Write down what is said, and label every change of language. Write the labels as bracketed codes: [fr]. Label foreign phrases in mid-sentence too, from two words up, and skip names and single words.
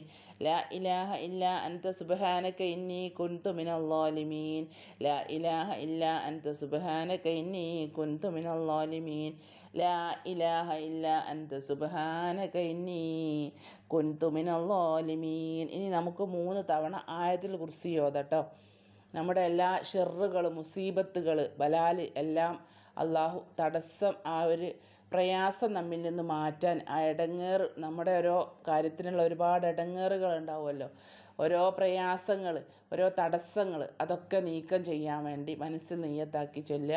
[ar] لا إله إلا أنت سبحانك إني كنت من الظالمين. لا إله إلا أنت سبحانك إني كنت من الظالمين. لا إله إلا أنت سبحانك إني كنت من الظالمين. [ml] ഇനി നമുക്ക് 3 തവണ ആയത്തുൽ കുർസി ഓതട്ടോ. നമ്മുടെ എല്ലാ ഷെറുകൾ, മുസീബത്തുകൾ, ബലാൽ എല്ലാം അള്ളാഹു തടസ്സം, ആ ഒരു പ്രയാസം നമ്മിൽ നിന്ന് മാറ്റാൻ, ആ ഇടങ്ങേറ്, നമ്മുടെ ഓരോ കാര്യത്തിനുള്ള ഒരുപാട് ഇടങ്ങേറുകൾ ഉണ്ടാവുമല്ലോ, ഓരോ പ്രയാസങ്ങൾ, ഓരോ തടസ്സങ്ങൾ, അതൊക്കെ നീക്കം ചെയ്യാൻ വേണ്ടി മനസ്സിൽ നിയ്യത്താക്കി ചൊല്ലുക.